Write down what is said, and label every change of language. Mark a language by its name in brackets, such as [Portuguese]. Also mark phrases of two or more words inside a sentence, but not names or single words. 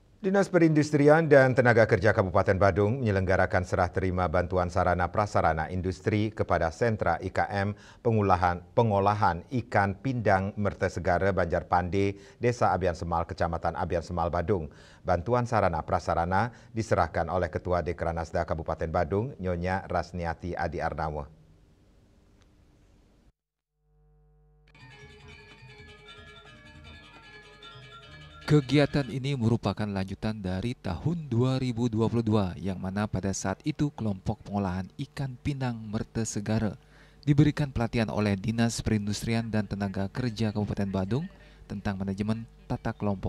[Indonesian] Dinas Perindustrian dan Tenaga Kerja Kabupaten Badung menyelenggarakan serah terima bantuan sarana prasarana industri kepada sentra IKM pengolahan ikan pindang Mertesegara Banjarpande, Desa Abian Semal, Kecamatan Abian Semal, Badung. Bantuan sarana prasarana diserahkan oleh Ketua Dekranasda Kabupaten Badung, Nyonya Rasniati Adi Arnawa. Kegiatan ini merupakan lanjutan dari tahun 2022 yang mana pada saat itu kelompok pengolahan ikan pindang Mertesegara diberikan pelatihan oleh Dinas Perindustrian dan Tenaga Kerja Kabupaten Badung tentang manajemen tata kelompok.